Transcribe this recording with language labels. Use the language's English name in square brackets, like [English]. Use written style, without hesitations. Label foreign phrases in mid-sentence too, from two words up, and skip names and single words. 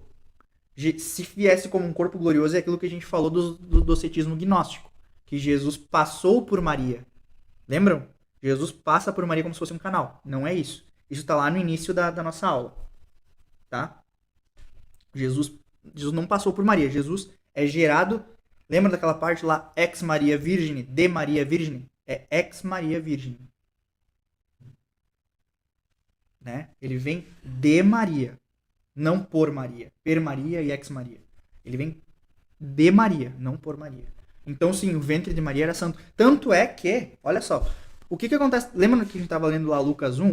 [Portuguese] Se viesse como um corpo glorioso, é aquilo que a gente falou do docetismo gnóstico. Que Jesus passou por Maria. Lembram? Jesus passa por Maria como se fosse um canal. Não é isso. Isso está lá no início da nossa aula. Tá? Jesus não passou por Maria. Jesus é gerado. Lembra daquela parte lá? [Latin] Ex Maria Virgine, de Maria Virgine? [Portuguese] É [Latin] ex Maria Virgine. [Portuguese] Né? Ele vem de Maria. Não por Maria. Per Maria e ex Maria. Ele vem de Maria, não por Maria. Então, sim, o ventre de Maria era santo. Tanto é que, olha só, o que acontece... Lembra que a gente estava lendo lá Lucas 1?